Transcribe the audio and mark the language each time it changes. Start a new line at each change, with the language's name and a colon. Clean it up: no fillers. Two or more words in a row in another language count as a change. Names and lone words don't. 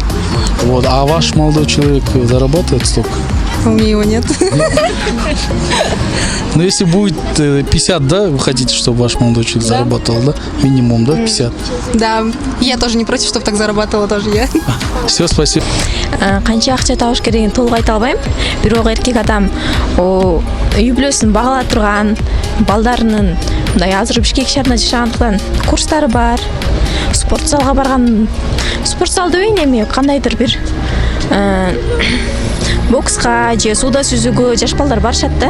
Russian: Вот. А ваш молодой человек зарабатывает столько? у меня его нет. Но если будет 50, да, вы хотите, чтобы ваш молодой человек зарабатывал, да? Минимум, да, 50? Да, я тоже не против, чтобы так зарабатывала тоже я. Все, спасибо.
Kazakh: Қанша ақша табыш керегін толық айта алмаймын.
Kyrgyz: Бирок эркек адам үй бүлөсүн багыла турган, балдарынын мындай азыр Бишкек шаарында жашагандыктан курстары бар. Спорт залга барган. Спорт зал дебейин эми кандайдыр бир бокска же сууда сүзүүгө жаш балдар барышат да.